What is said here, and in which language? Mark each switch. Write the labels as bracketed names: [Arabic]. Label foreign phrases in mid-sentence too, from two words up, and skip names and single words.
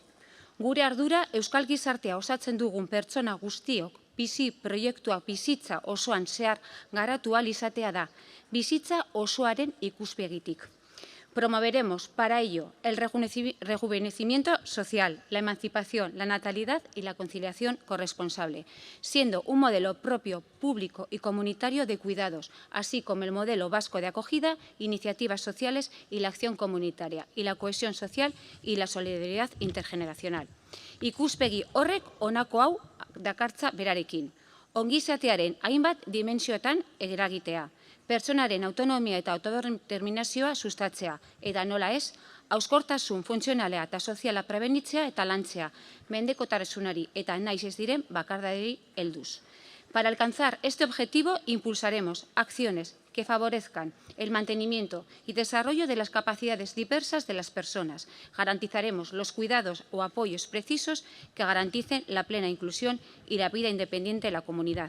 [Basque] Gure ardura euskal gizartea osatzen dugun pertsona guztiok bizi proiektua bizitza osoan zehar garatu ahal izatea da, bizitza osoaren ikuspegitik. [Spanish] Promoveremos para ello el rejuvenecimiento social, la emancipación, la natalidad y la conciliación corresponsable, siendo un modelo propio, público y comunitario de cuidados, así como el modelo vasco de acogida, iniciativas sociales y la acción comunitaria, y la cohesión social y la solidaridad intergeneracional. [Basque] Ikuspegi horrek honako hau dakartza berarekin. Ongizatearen hainbat dimentsioetan eragitea. Pertsonaren autonomia eta autodeterminazioa sustatzea, eta nola ez, hauskortasun funtzionalea eta soziala prebenitzea eta lantzea, mendekotasunari eta naiz ez diren bakardaderi helduz. [Spanish] Para alcanzar este objetivo, impulsaremos acciones que favorezcan el mantenimiento y desarrollo de las capacidades diversas de las personas. Garantizaremos los cuidados o apoyos precisos que garanticen la plena inclusión y la vida independiente de la comunidad.